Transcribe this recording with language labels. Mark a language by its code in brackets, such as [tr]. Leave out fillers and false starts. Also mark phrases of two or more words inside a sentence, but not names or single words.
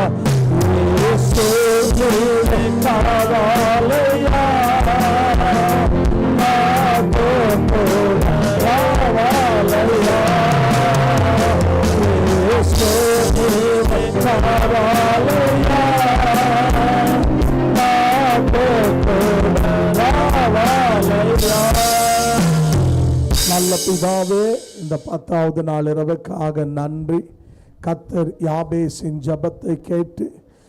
[te] యేసు నీవే కావాలయ్యా, నాతో కూడా రావాలయ్యా. యేసు నీవే కావాలయ్యా, నాతో కూడా రావాలయ్యా. [ta] நல்ல பிதாவே, இந்த 10வது நாள் இரவுக்காக நன்றி. கர்த்தர் யாபேசின் ஜெபத்தை கேட்டு